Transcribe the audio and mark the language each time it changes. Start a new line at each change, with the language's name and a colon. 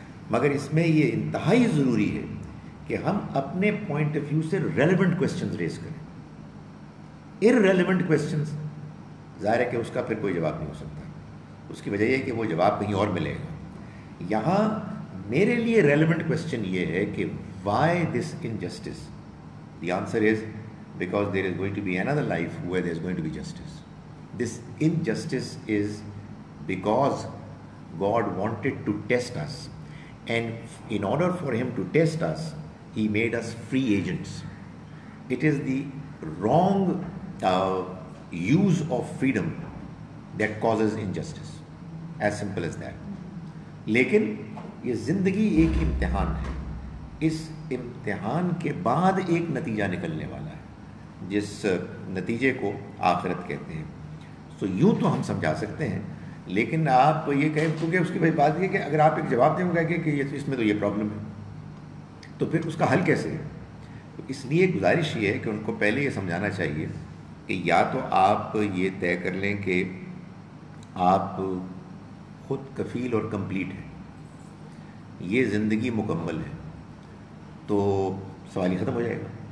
Urdu: مگر اس میں یہ انتہائی ضروری ہے کہ ہم اپنے پوائنٹ آف ویو سے ریلیونٹ کویسچنز ریز کریں. ارریلیونٹ کویسچنز ظاہر ہے کہ اس کا پھر کوئی جواب نہیں ہو سکتا. اس کی وجہ یہ ہے کہ وہ جواب کہیں اور ملے گا. یہاں میرے لیے ریلیونٹ کوشچن یہ ہے کہ
English: Why this injustice. The answer is because there is going to be another life where there is going to be justice. This injustice is because God wanted to test us, and in order for him to test us, he made us free agents. It is the wrong use of freedom that causes injustice, as simple as that.
Urdu: لیکن یہ زندگی ایک امتحان ہے. اس امتحان کے بعد ایک نتیجہ نکلنے والا ہے جس نتیجے کو آخرت کہتے ہیں. سو یوں تو ہم سمجھا سکتے ہیں, لیکن آپ یہ کہیں کیونکہ اس کی بھائی بات یہ کہ اگر آپ ایک جواب دیں گے کہ اس میں تو یہ پرابلم ہے, تو پھر اس کا حل کیسے ہے؟ تو اس لیے گزارش یہ ہے کہ ان کو پہلے یہ سمجھانا چاہیے کہ یا تو آپ یہ طے کر لیں کہ آپ خود کفیل اور کمپلیٹ ہیں, یہ زندگی مکمل ہے, تو سوال ہی ختم ہو جائے گا.